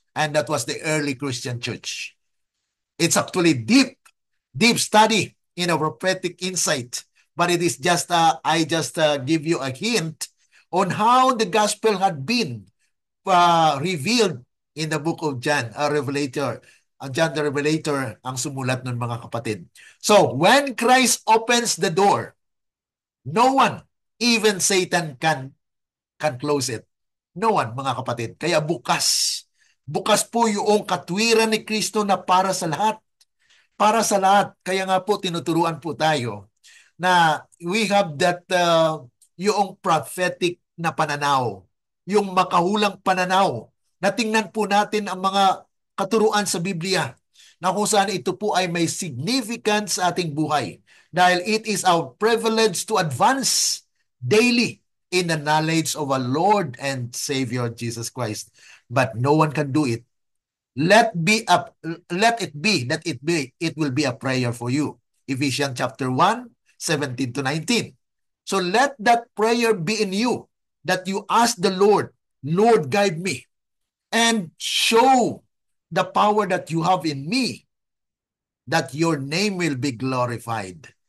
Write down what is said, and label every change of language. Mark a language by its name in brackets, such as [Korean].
[English] And that was the early Christian church. It's actually deep study in a prophetic insight. But it is just, I just give you a hint on how the gospel had been revealed in the book of John, a revelator. [Filipino] John the Revelator ang sumulat nun, mga kapatid. [English] So, when Christ opens the door, no one, even Satan, can close it. No one, [Filipino] mga kapatid. Kaya bukas. Bukas po yung katwiran ni Kristo na para sa lahat. Para sa lahat. Kaya nga po, tinuturuan po tayo na [English] we have that [Filipino] yung prophetic na pananaw. Yung makahulang pananaw. Na tingnan po natin ang mga katuruan sa Biblia na kung saan ito po ay may significance sa ating buhay. Dahil [English] it is our privilege to advance daily in the knowledge of our Lord and Savior Jesus Christ. But no one can do it. Let it be that it will be a prayer for you. Ephesians chapter 1, 17 to 19. So let that prayer be in you, that you ask the Lord, Lord, guide me, and show the power that you have in me, that your name will be glorified.